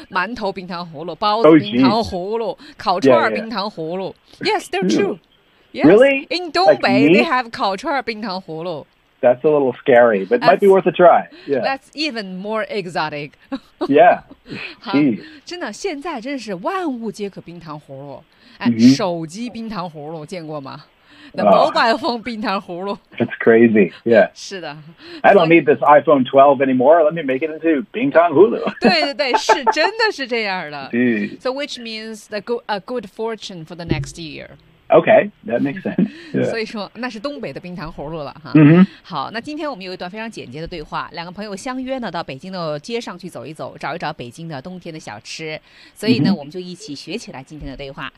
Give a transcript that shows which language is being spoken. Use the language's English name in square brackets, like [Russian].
[Chinese] 馒头冰糖葫芦，包子冰糖葫芦，烤串冰糖葫芦。 [English] Yes, they're true. Yes. Really? In Dongbei, they have 烤串冰糖葫芦. That's a little scary, but might be worth a try. Yeah. That's even more exotic. Yeah. [Chinese] 真的，现在真是万物皆可冰糖葫芦。手机冰糖葫芦见过吗？ [English] The mobile phone [Chinese] 冰糖葫芦。 [English] That's crazy. Yeah. [Chinese] 是的。 [English] I don't need this iPhone 12 anymore. Let me make it into 冰糖葫芦。 [Chinese] 对对对，是真的是这样的。 [English] Dude. So which means a good fortune for the next year. Okay, that makes sense.、Yeah. [Chinese] 所以说那是东北的冰糖葫芦了哈。好，那今天我们有一段非常简洁的对话，两个朋友相约呢到北京的街上去走一走，找一找北京的冬天的小吃。所以呢，我们就一起学起来今天的对话。